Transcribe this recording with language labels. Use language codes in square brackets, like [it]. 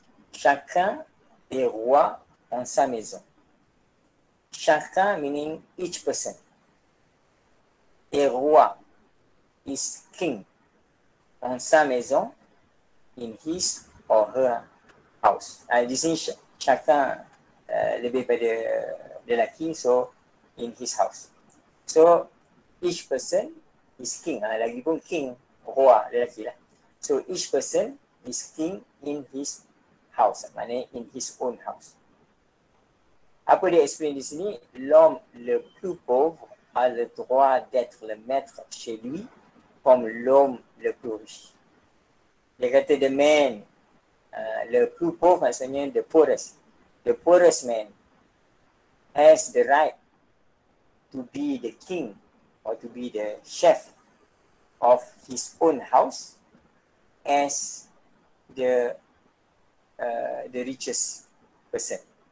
[fr] Chacun est roi dans sa maison. [en] Chacun meaning each person. [fr] Et roi [en] is king [fr] dans sa maison, [en] in his or her house. [ms] Di sini chacun lebih pada lelaki, [en] so in his house. So each person is king. [ms] Lagipun king, roi, lelaki lah. [en] So each person is king in his house. Maknanya in his own house. [ms] Apa dia explain di sini? [fr] L'homme le plus pauvre a le droit d'être le maître chez lui comme l'homme le plus riche. [ms] Dia kata [en] the man, [fr] le plus pauvre [en] maksudnya the poorest. The poorest man has the right to be the king or to be the chef of his own house as the richest person.